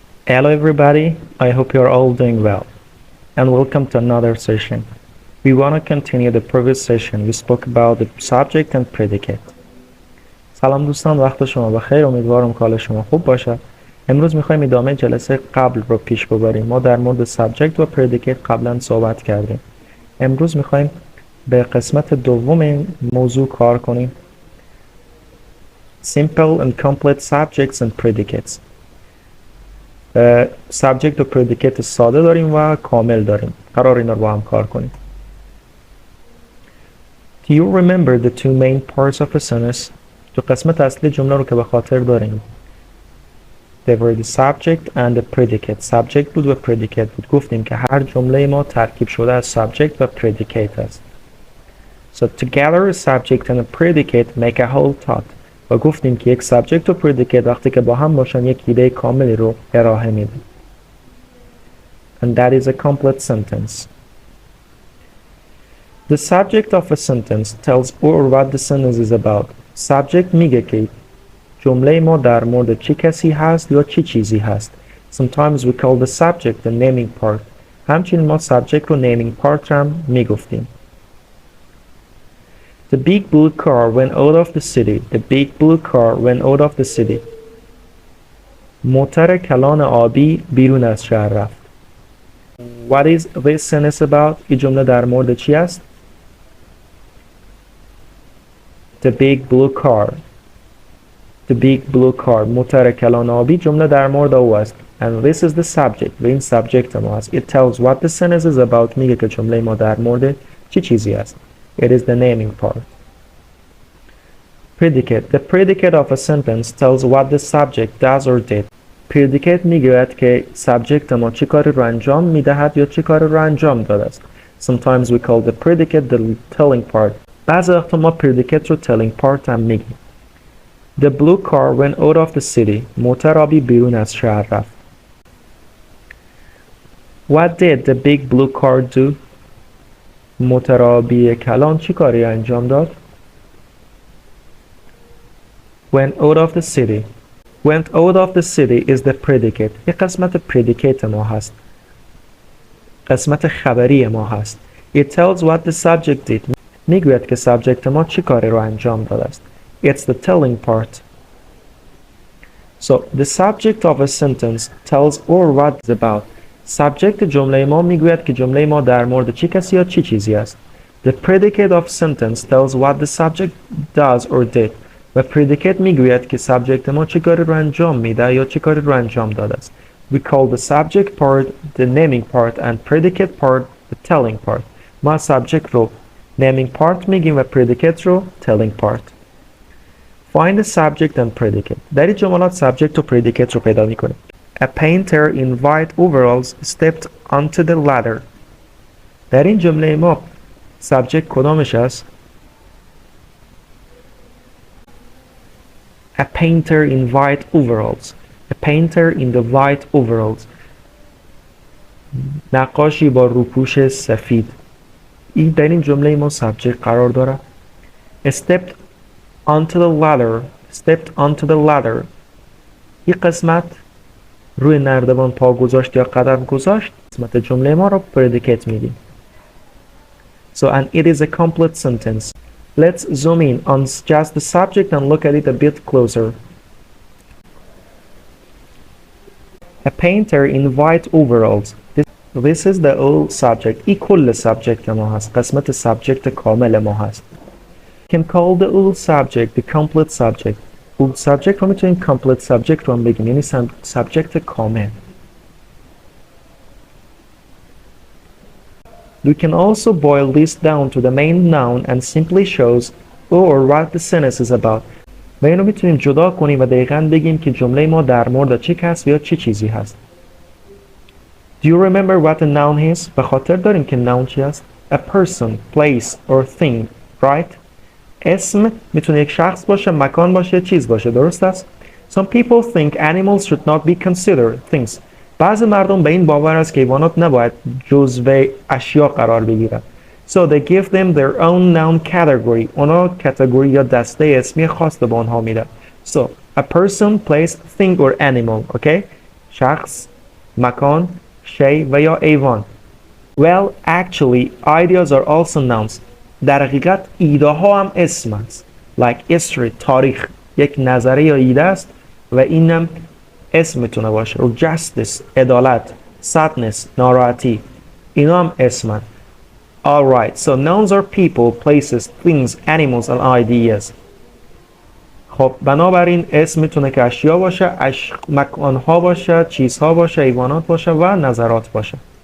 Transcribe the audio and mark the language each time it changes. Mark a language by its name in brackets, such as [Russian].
[English] Hello everybody, I hope you are all doing well and welcome to another session. We want to continue the previous session. We spoke about the subject and predicate. [Persian] سلام دوستان، وقت شما بخیر. امیدوارم که حال شما خوب باشه. امروز میخوایم ادامه جلسه قبل رو پیش ببریم. ما در مورد subject و predicate قبلا صحبت کردیم. امروز میخوایم به قسمت دوم این موضوع کار کنیم. [English] Simple and complete subjects and predicates. [Persian] سابجکت و پردیکیت ساده داریم و کامل داریم. قرار اینا رو با هم کار کنیم. [English] Do you remember the two main parts of a sentence? [Persian] تو قسمت اصلی جمله رو که به خاطر داریم. [English] They were the subject and the predicate. [Persian] Subject بود و predicate بود. گفتیم که هر جمله ما ترکیب شده از subject و predicate است. [English] So together a subject and a predicate make a whole thought. [Persian] و گفتیم که یک سابجکت و پردیکیت وقتی که با هم باشن یک ایده کاملی رو ارائه میده. [English] And that is a complete sentence. The subject of a sentence tells or what the sentence is about. [Persian] Subject میگه که جمله ما در مورد چه کسی هست یا چه چیزی هست. [English] Sometimes we call the subject the naming part. [Persian] همچنین ما subject رو naming part هم میگفتیم. [English] The big blue car went out of the city. The big blue car went out of the city. [Persian] موتر کلان آبی بیرون از شهر رفت. [English] What is this sentence about? [Persian] این جمله در مورد چی است؟ [English] The big blue car. The big blue car. [Persian] موتر کلان آبی جمله در مورد او است. [English] And this is the subject. [Persian] و این subject ما است. [English] It tells what the sentence is about. [Persian] میگه که جمله ما در مورد چی چیزی است. [English] It is the naming part. Predicate. The predicate of a sentence tells what the subject does or did. [Persian] Predicate میگوید که subject ما چه کاری رو انجام میدهد یا چه کاری رو انجام داده است. [English] Sometimes we call the predicate the telling part. [Persian] بعضی وقتا ما predicate رو telling part هم میگیم. [English] The blue car went out of the city. [Persian] موتر آبی بیرون از شهر رفت. [English] What did the big blue car do? [Persian] موتر آبی کلان چی کاری انجام داد؟ [English] Went out of the city. Went out of the city is the predicate. [Persian] این قسمت predicate ما هست. قسمت خبری ما هست. [English] It tells what the subject did. [Persian] میگوید که subject ما چی کاری رو انجام داده است. [English] It's the telling part. So the subject of a sentence tells or what it's about. [Persian] سابجکت جمله ما میگوید که جمله ما در مورد چه کسی یا چه چیزی است. [English] The predicate of sentence tells what the subject does or did. [Persian] و predicate میگوید که سابجکت ما چه کاری رو انجام میده یا چه کاری رو انجام داده است. [English] We call the subject part the naming part and predicate part the telling part. [Persian] ما subject رو naming part میگیم و predicate رو telling part. [English] Find the subject and predicate. [Persian] در این جملات subject و predicate رو پیدا میکنیم. [English] A painter in white overalls stepped onto the ladder. [Persian] در این جمله ما subject کدامش است؟ [English] A painter in white overalls. A painter in the white overalls. [Persian] نقاشی با روپوش سفید. این در این جمله ما subject قرار داره. [English] Stepped onto the ladder. Stepped onto the ladder. [Persian] این قسمت روی نردبان پا گذاشت یا قدم گذاشت. قسمت جمله ما رو predicate میگیم. [English] So and it is a complete sentence. Let's zoom in on just the subject and look at it a bit closer. A painter in white overalls. This is the whole subject. [Persian] این کل subject ما هست. قسمت subject کامل ما هست. [English] You can call the whole subject the complete subject. [Persian] full subject رو میتونیم complete subject رو هم بگیم، یعنی subject کامل. [English] We can also boil this down to the main noun and simply shows or what the sentence is about. [Persian] و اینو میتونیم جدا کنیم و دقیقاً بگیم که جمله ما در مورد چه کسی یا چه چیزی هست. [English] Do you remember what a noun is? [Persian] به خاطر داریم که noun چی است؟ [English] A person, place or thing, right? [Persian] اسم میتونه یک شخص باشه، مکان باشه، چیز باشه، درست است؟ [English] Some people think animals should not be considered things. [Persian] بعضی مردم به این باور است که حیوانات نباید جزو اشیا قرار بگیرند. [English] So they give them their own noun category. [Persian] اونا کاتگوری یا دسته اسمی خاص به آنها میدن. [English] So a person, place, thing or animal. Okay? [Persian] شخص، مکان، شی و یا ایوان. [English] Well, actually, ideas are also nouns. [Persian] در حقیقت ایده ها هم اسم است. [English] Like history, [Persian] تاریخ یک نظریه یا ایده است و اینم اسم میتونه باشه. و justice, عدالت. [English] Sadness, ناراحتی. [Persian] اینا هم اسمن. [English] Alright, so nouns are people, places, things, animals and ideas. [Persian] خب بنابراین اسم میتونه که اشیا باشه، مکانها باشه، چیزها باشه، حیوانات باشه و نظرات باشه.